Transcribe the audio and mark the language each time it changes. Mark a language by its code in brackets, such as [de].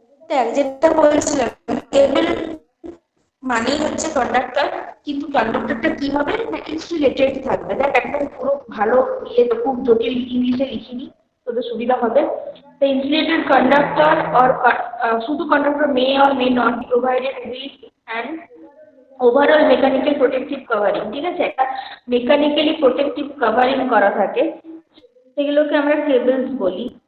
[bn] দেখ যেটা বলছিলাম, কেবল মানেই হচ্ছে কন্ডাক্টর, কিন্তু কন্ডাক্টরটা কি হবে না, ইনসুলেটেড থাকবে। দেখ একদম পুরো ভালো ইয়ে তো, খুব জটিল ইংলিশে লিখিনি, তোদের সুবিধা হবে। [en] The insulated conductor or শুধু conductor may or may not be provided with an overall mechanical protective covering। [bn] ঠিক আছে, একটা মেকানিক্যালি প্রোটেক্টিভ কভারিং করা থাকে, সেগুলোকে আমরা কেবলস বলি।